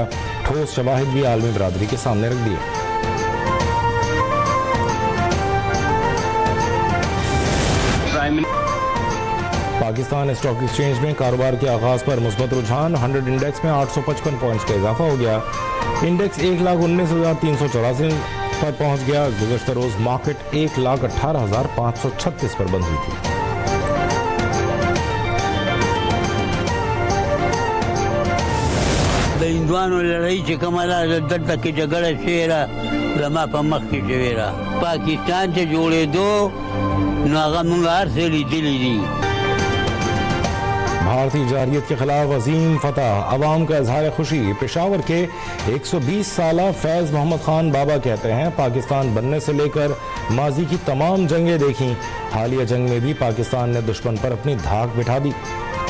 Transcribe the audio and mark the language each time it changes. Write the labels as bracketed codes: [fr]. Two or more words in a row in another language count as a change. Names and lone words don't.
[ur] ٹھوس شواہد بھی عالمی برادری کے سامنے رکھ دیے۔ پاکستان اسٹاک ایکسچینج میں کاروبار کے آغاز پر مثبت رجحان. 100 انڈیکس میں 855 پوائنٹس کا اضافہ ہو گیا. انڈیکس 1,19,384 پر پہنچ گیا. گزشتہ روز مارکیٹ 1,18,536 پر بند ہوئی تھی. [ps] د هندوانو لړۍ چې کومه ده دلته کې جګړه شوې ده زما په مخ کې شوې ده پاکستان چې جوړېدو نو هغه موږ هر څه لیدلي دي। [ur] بھارتی جارحیت کے خلاف عظیم فتح، عوام کا اظہار خوشی. پشاور کے 120 سال فیض محمد خان بابا کہتے ہیں پاکستان بننے سے لے کر ماضی کی تمام جنگیں دیکھیں، حالیہ جنگ میں بھی پاکستان نے دشمن پر اپنی دھاک بٹھا دی.